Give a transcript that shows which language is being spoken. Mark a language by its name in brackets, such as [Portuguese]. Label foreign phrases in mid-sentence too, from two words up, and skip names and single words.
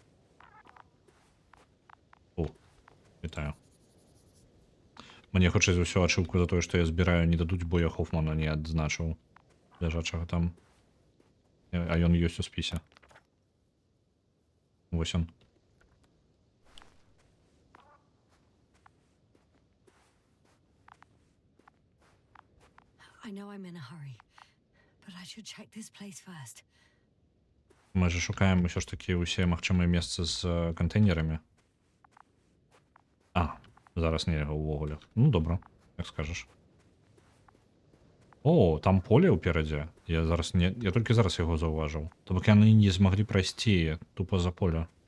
[Belarusian] О, вітаю. Мне хутчэй за ўсё ачыўку за тое, што я збіраю, не дадуць, бо я Хофмана не адзначыў. Ляжачага там. А ён ёсць у спісе. Вось ён. [English] I know I'm in a hurry, but I should check this place first. [Belarusian] Мы же шукаем ўсё ж такі ўсе магчымыя месцы з кантэйнерамі. Зараз нельга ўвогуле. Ну, добра, як скажаш. О, там поле ўперадзе. Я толькі зараз яго заўважыў. То бок яны не змаглі прайсці тупа за поле.